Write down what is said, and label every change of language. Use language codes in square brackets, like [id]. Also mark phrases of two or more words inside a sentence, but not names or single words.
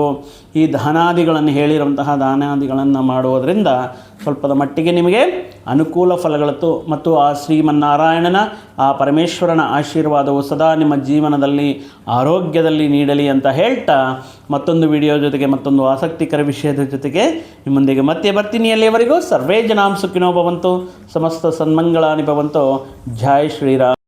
[kn] ಈ ದಾನಾದಿಗಳನ್ನು ಹೇಳಿರುವಂತಹ ದಾನಾದಿಗಳನ್ನು ಮಾಡುವುದರಿಂದ ಸ್ವಲ್ಪದ ಮಟ್ಟಿಗೆ ನಿಮಗೆ ಅನುಕೂಲ ಫಲಗಳತ್ತು ಮತ್ತು ಆ ಶ್ರೀಮನ್ನಾರಾಯಣನ ಆ ಪರಮೇಶ್ವರನ ಆಶೀರ್ವಾದವು ಸದಾ ನಿಮ್ಮ ಜೀವನದಲ್ಲಿ ಆರೋಗ್ಯದಲ್ಲಿ ನೀಡಲಿ ಅಂತ ಹೇಳ್ತಾ, ಮತ್ತೊಂದು ವಿಡಿಯೋ ಜೊತೆಗೆ ಮತ್ತೊಂದು ಆಸಕ್ತಿಕರ ವಿಷಯದ ಜೊತೆಗೆ ನಿಮ್ಮೊಂದಿಗೆ ಮತ್ತೆ ಬರ್ತೀನಿ. ಅಲ್ಲಿಯವರೆಗೂ [sa] ಸರ್ವೇ ಜನಾಂ ಸುಖಿನೋ ಭವಂತು, ಸಮಸ್ತ ಸನ್ಮಂಗಳಾನಿ ಭವಂತು. [kn] ಜೈ ಶ್ರೀರಾಮ್.